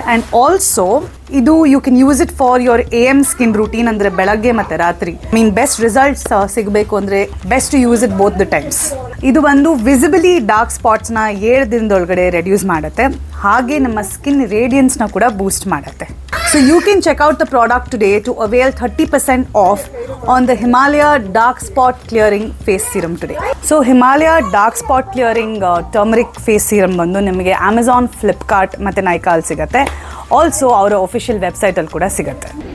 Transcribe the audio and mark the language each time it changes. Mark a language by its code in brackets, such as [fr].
[en] and also ಇದು you can use it for your AM skin routine, [kn] ಅಂದರೆ ಬೆಳಗ್ಗೆ ಮತ್ತು ರಾತ್ರಿ. [en] best results [kn] ಸಿಗಬೇಕು ಅಂದರೆ [en] Best to use it both the times. [kn] ಇದು ಒಂದು ವಿಸಿಬಲಿ ಡಾರ್ಕ್ ಸ್ಪಾಟ್ಸ್ನ 7 ದಿನದೊಳಗಡೆ ರೆಡ್ಯೂಸ್ ಮಾಡುತ್ತೆ, ಹಾಗೆ ನಮ್ಮ ಸ್ಕಿನ್ ರೇಡಿಯನ್ಸ್ನ ಕೂಡ ಬೂಸ್ಟ್ ಮಾಡುತ್ತೆ. [en] So you can check out the product today to avail 30% off on the Himalaya Dark Spot Clearing Face Serum today. [kn] So Himalaya Dark Spot Clearing Turmeric Face Serum ಬಂದು ನಿಮಗೆ Amazon, Flipkart ಮತ್ತು Nykaa ಅಲ್ಲಿ ಸಿಗುತ್ತೆ. Also ಅವರ official ವೆಬ್ಸೈಟಲ್ಲಿ ಕೂಡ ಸಿಗುತ್ತೆ.